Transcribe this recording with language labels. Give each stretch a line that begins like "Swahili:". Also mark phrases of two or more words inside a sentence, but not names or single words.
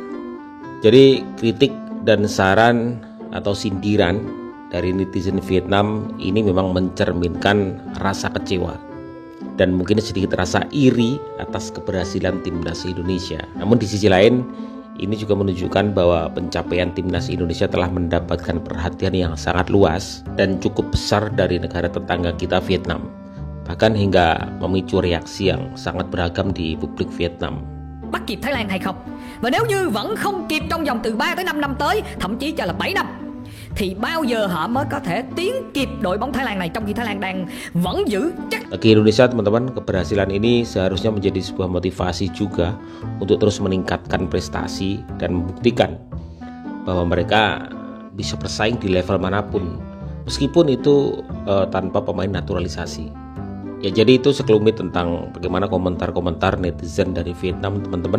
Indonesian: Jadi kritik dan saran atau sindiran dari netizen Vietnam ini memang mencerminkan rasa kecewa dan mungkin sedikit rasa iri atas keberhasilan timnas Indonesia. Namun di sisi lain, ini juga menunjukkan bahwa pencapaian timnas Indonesia telah mendapatkan perhatian yang sangat luas dan cukup besar dari negara tetangga kita, Vietnam. Bahkan hingga memicu reaksi yang sangat beragam di publik Vietnam.
Vietnamese: Bắt kịp Thái Lan hay không? Và nếu như vẫn không kịp trong vòng từ 3 tới 5 năm tới, thậm chí cho là 7 năm, thì bao giờ họ mới có thể tiến kịp đội bóng Thái Lan này, trong khi Thái Lan đang vẫn giữ chắc.
Indonesian: Bagi Indonesia, teman-teman, keberhasilan ini seharusnya menjadi sebuah motivasi juga untuk terus meningkatkan prestasi dan membuktikan bahwa mereka bisa bersaing di level manapun, meskipun itu tanpa pemain naturalisasi. Ya, jadi itu sekelumit tentang bagaimana komentar-komentar netizen dari Vietnam, teman-teman.